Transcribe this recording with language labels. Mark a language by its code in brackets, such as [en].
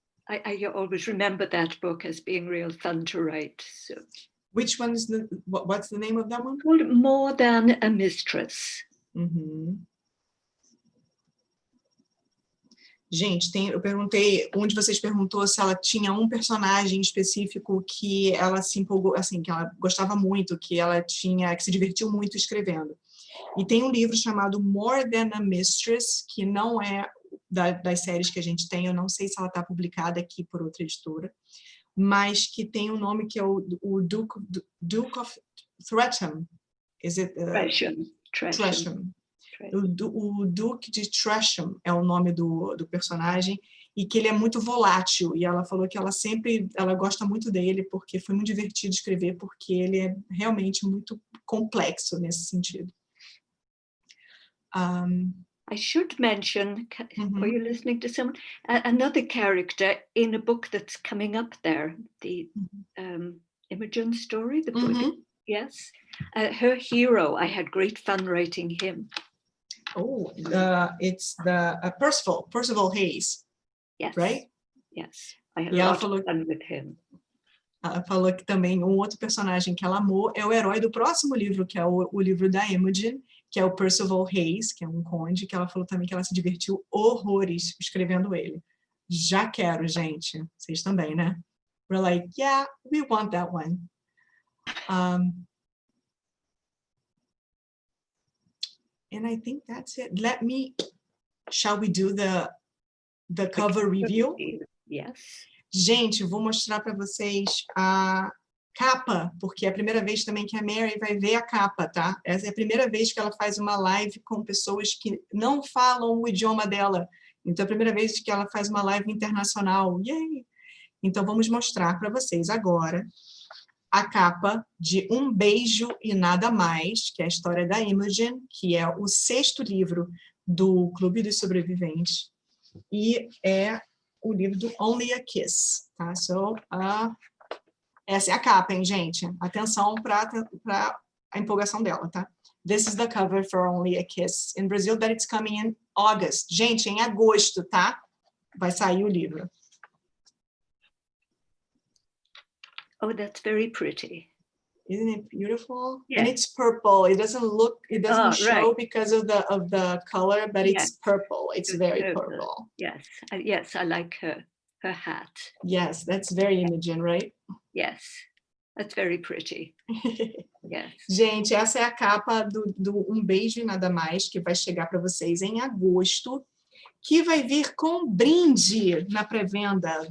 [en] I always remember that book as being real fun to write. So. Which one is what's the name of that one? Called More Than a Mistress. [pt] Gente, eu perguntei, um de vocês perguntou se ela tinha um personagem específico que ela se empolgou, assim, que ela gostava muito, que se divertiu muito escrevendo. E tem um livro chamado More Than a Mistress, que não é das séries que a gente tem, eu não sei se ela está publicada aqui por outra editora, mas que tem um nome que é o Duke of Tresham. [en] Is it? [pt] Tresham. O Duque de Tresham é o nome do personagem, e que ele é muito volátil, e ela falou que ela gosta muito dele, porque foi muito divertido escrever, porque ele é realmente muito complexo nesse sentido. [en] I should mention, are you listening to someone? Another character in a book that's coming up there, the Imogen story, the book. Yes. Her hero, I had great fun writing him. Oh, it's the Percival Hayes. Yes. Right? Yes. I had a lot of fun with him. [pt] Ela falou que também um outro personagem que ela amou é o herói do próximo livro, que é o livro da Imogen, que é o Percival Hayes, que é um conde, que ela falou também que ela se divertiu horrores escrevendo ele. Já quero, gente. Vocês também, né? [en] We're like, yeah, we want that one. And I think that's it. Shall we do the cover review? Yes. [pt] Gente, vou mostrar para vocês a capa, porque é a primeira vez também que a Mary vai ver a capa, tá? Essa é a primeira vez que ela faz uma live com pessoas que não falam o idioma dela. Então, é a primeira vez que ela faz uma live internacional. Yay! Então, vamos mostrar para vocês agora a capa de Um Beijo e Nada Mais, que é a história da Imogen, que é o 6º livro do Clube dos Sobreviventes, e é o livro do Only a Kiss, tá? Essa é a capa, hein, gente? Atenção para a empolgação dela, tá? [en] This is the cover for Only a Kiss in Brazil, that it's coming in August. [pt] Gente, em agosto, tá? Vai sair o livro. [en] Oh, that's very pretty. Isn't it beautiful? Yes. And it's purple. It doesn't show Right. because of the color, but Yes. it's purple. It's very purple. Yes. Yes, I like her hat. Yes, that's very Imogen, right? Yes, that's very pretty. Yes. [pt] Gente, essa é a capa do Um Beijo e Nada Mais, que vai chegar para vocês em agosto, que vai vir com brinde na pré-venda.